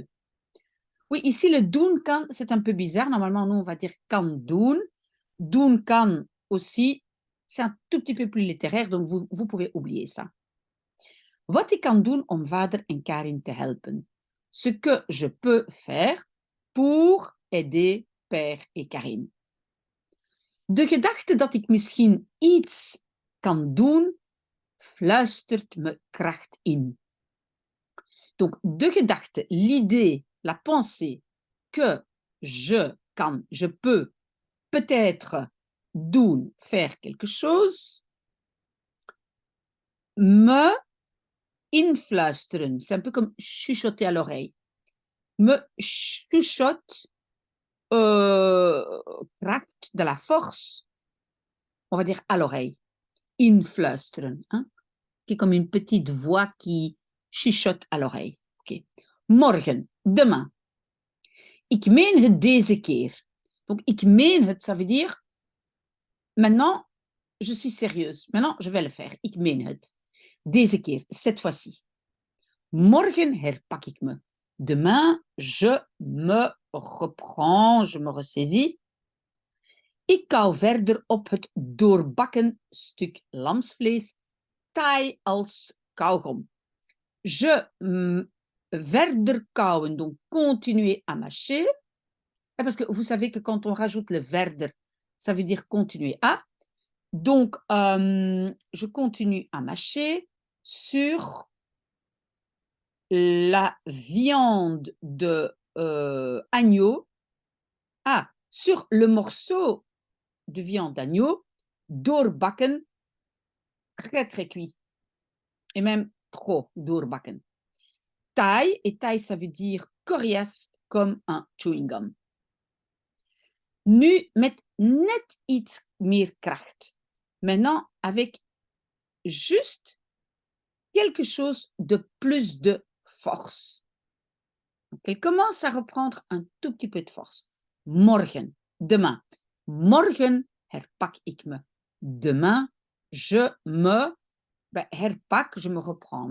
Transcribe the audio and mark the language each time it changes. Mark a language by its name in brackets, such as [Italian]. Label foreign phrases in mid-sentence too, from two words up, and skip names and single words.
[French] Oui, ici, le [Dutch] doen kan, [French] c'est un peu bizarre. Normalement, nous, on va dire [Dutch] kan doen. Doen kan [French] aussi, c'est un tout petit peu plus littéraire, donc vous pouvez oublier ça. [Dutch] Wat ik kan doen om vader en Karim te helpen. [French] Ce que je peux faire pour aider père et Karim. [Dutch] De gedachte dat ik misschien iets kan doen, fluistert me kracht in. Donc, de gedachte, [French] l'idée, la pensée que je peux peut-être doen, faire quelque chose, [Dutch] me influisteren. [French] C'est un peu comme chuchoter à l'oreille. Me chuchote kracht, de la force, on va dire à l'oreille. [Dutch] Influisteren. Hein? [French] Qui est comme une petite voix qui chuchote à l'oreille. Okay. Morgen, demain. [Dutch] Ik meen het deze keer. Donc, ik meen het, [French] ça veut dire maintenant, je suis sérieuse. Maintenant, je vais le faire. [Dutch] Ik meen het. Deze keer, [French] cette fois-ci. [Dutch] Morgen herpak ik me. [French] Demain, je me reprends, je me ressaisis. [Dutch] Ik kauw verder op het doorbakken stuk lamsvlees, taai als kauwgom. Je verder kauwen, [French] donc continuer à mâcher. Parce que vous savez que quand on rajoute le verder, ça veut dire continuer à. Donc, je continue à mâcher sur la viande de agneau. Ah, sur le morceau de viande d'agneau, doorbakken, très très cuit. Et même trop doorbakken. Taille, et taille ça veut dire coriace comme un chewing gum. [Dutch] Nu met net iets meer kracht. [French] Maintenant, avec juste quelque chose de plus de force. Donc, elle commence à reprendre un tout petit peu de force. Morgen, demain. [Dutch] Morgen herpak ik me. [French] Demain, je me herpak, je me reprends.